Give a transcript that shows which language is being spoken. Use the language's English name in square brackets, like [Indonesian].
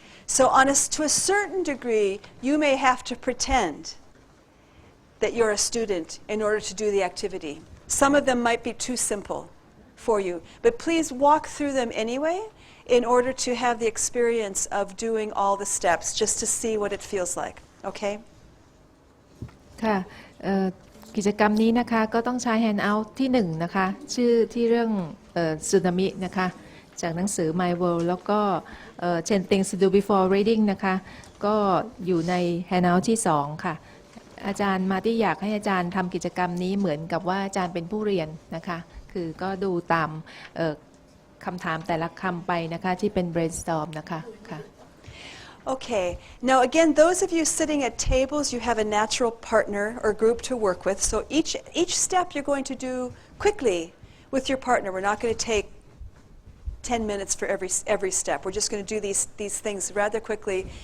[English] So to a certain degree, you may have to pretend that you're a student in order to do the activity. Some of them might be too simple for you, but please walk through them anyway in order to have the experience of doing all the steps, just to see what it feels like, okay? [Thai] ค่ะกิจกรรมนี้นะคะก็ต้องใช้ handout ที่1นะคะชื่อที่เรื่องTsunami นะคะจากหนังสือ My World แล้วก็10 Things to Do Before Reading นะคะก็อยู่ใน handout ที่2ค่ะอาจารย์มาที่อยากให้อาจารย์ทำกิจกรรมนี้เหมือนกับว่าอาจารย์เป็นผู้เรียนนะคะคือก็ดูตามคำถามแต่ละคำไปนะคะที่เป็น brainstorm นะคะค่ะ [English] Okay. Now again, those of you sitting at tables, you have a natural partner or group to work with. So each step you're going to do quickly with your partner. We're not going to take 10 minutes for every step. We're just going to do these things rather quickly.